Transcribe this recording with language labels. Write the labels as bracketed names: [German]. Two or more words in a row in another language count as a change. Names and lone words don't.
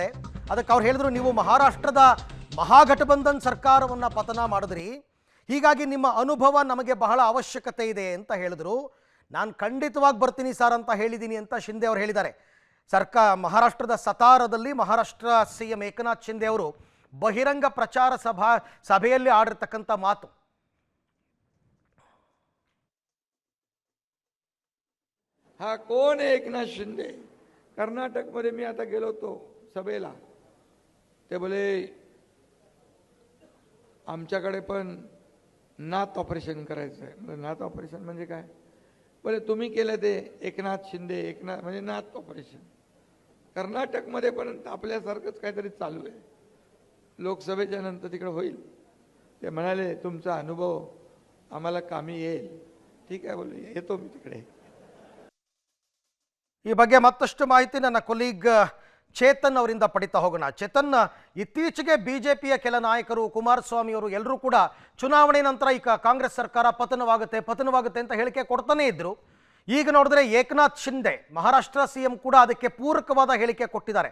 [Kannada] ಅದಕ್ಕೆ ಅವ್ರು ಹೇಳಿದ್ರು, ನೀವು ಮಹಾರಾಷ್ಟ್ರದ ಮಹಾಗಠಬಂಧನ್ ಸರ್ಕಾರವನ್ನು ಪತನ ಮಾಡಿದ್ರಿ, ಹೀಗಾಗಿ ನಿಮ್ಮ ಅನುಭವ ನಮಗೆ ಬಹಳ ಅವಶ್ಯಕತೆ ಇದೆ ಅಂತ ಹೇಳಿದ್ರು. ನಾನು ಖಂಡಿತವಾಗಿ ಬರ್ತೀನಿ ಸರ್ ಅಂತ ಹೇಳಿದ್ದೀನಿ ಅಂತ ಶಿಂದೆ ಅವರು ಹೇಳಿದ್ದಾರೆ. ಮಹಾರಾಷ್ಟ್ರದ ಸತಾರದಲ್ಲಿ ಮಹಾರಾಷ್ಟ್ರ CM ಏಕನಾಥ್ ಶಿಂದೆ ಅವರು ಬಹಿರಂಗ ಪ್ರಚಾರ ಸಭೆಯಲ್ಲಿ ಆಡಿರ್ತಕ್ಕಂಥ ಮಾತು. [Marathi] हा कोण आहे एकनाथ शिंदे? कर्नाटकमध्ये मी आता गेलो होतो सभेला, ते बोले आमच्याकडे पण नाथ ऑपरेशन करायचं आहे. नाथ ऑपरेशन म्हणजे काय? बोले तुम्ही केलं ते एकनाथ शिंदे, एकनाथ म्हणजे नाथ ऑपरेशन. कर्नाटकमध्ये पण आपल्यासारखंच काहीतरी चालू आहे. लोकसभेच्या नंतर तिकडे होईल. ते म्हणाले तुमचा अनुभव आम्हाला कामी येईल. ठीक आहे बोले, येतो मी तिकडे. [Kannada] ಈ ಬಗ್ಗೆ ಮತ್ತಷ್ಟು ಮಾಹಿತಿ ನನ್ನ ಕೊಲೀಗ್ ಚೇತನ್ ಅವರಿಂದ ಪಡಿತಾ ಹೋಗೋಣ. ಚೇತನ್, ಇತ್ತೀಚೆಗೆ ಬಿಜೆಪಿಯ ಕೆಲ ನಾಯಕರು, ಕುಮಾರಸ್ವಾಮಿ ಅವರು ಎಲ್ಲರೂ ಕೂಡ ಚುನಾವಣೆ ನಂತರ ಈಗ ಕಾಂಗ್ರೆಸ್ ಸರ್ಕಾರ ಪತನವಾಗುತ್ತೆ ಅಂತ ಹೇಳಿಕೆ ಕೊಡ್ತಾನೆ ಇದ್ರು. ಈಗ ನೋಡಿದ್ರೆ ಏಕನಾಥ್ ಶಿಂದೆ ಮಹಾರಾಷ್ಟ್ರ CM ಕೂಡ ಅದಕ್ಕೆ ಪೂರಕವಾದ ಹೇಳಿಕೆ ಕೊಟ್ಟಿದ್ದಾರೆ.